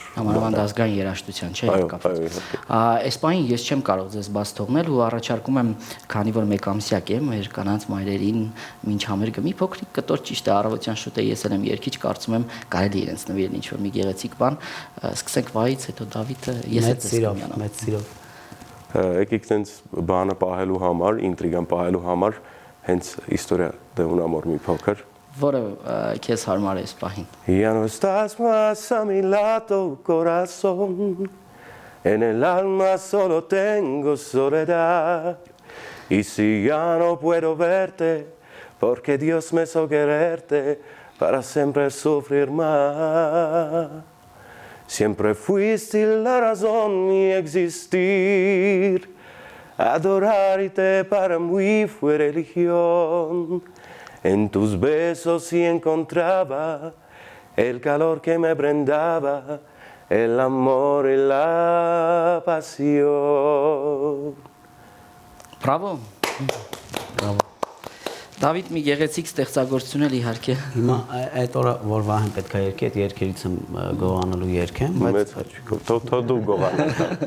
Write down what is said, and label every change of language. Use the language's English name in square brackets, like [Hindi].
[Armenian] Համարվանդ ազգային երաժշտության, չէ՞, կապված։ Այս պահին ես չեմ կարող ձեզ բաց թողնել ու առաջարկում եմ, քանի որ մեկ ամսյակ է, մեր կանանց մայրերին մինչ համերգը մի փոքրիկ կտոր ճիշտ է, առավոտյան շուտ է ես եմ երգիչ, կարծում եմ կարելի է իրենց նվիրել ինչ որ մի գեղեցիկ բան։ Սկսենք վայից, հետո Դավիթը, ես էլ ձեզ մեծ սիրով։ Եկեք տենց բանը պահելու համար, ինտրիգան պահելու համար հենց իստորիա de un amor մի փոքր որը քեզ հարմար է այս պահին։ [Spanish] Ya no estás más a mi lado, corazón, en el alma solo tengo soledad, y si ya no puedo verte, porque Dios me hizo quererte, para siempre sufrir más. siempre fuiste la razón de existir. Adorarte para mí fue religión. En tus besos sí encontraba el calor que me brindaba, el amor y la pasión. Bravo. [Armenian] Բրավո։ Դավիթ մի գեղեցիկ ստեղծագործություն էլ իհարկե։ Հիմա այդ օրը որ Վահեն պետք է երգի, այդ երգերից եմ գողանալու երգ եմ, Մեծ հաճույքով, թող դու գողանաս։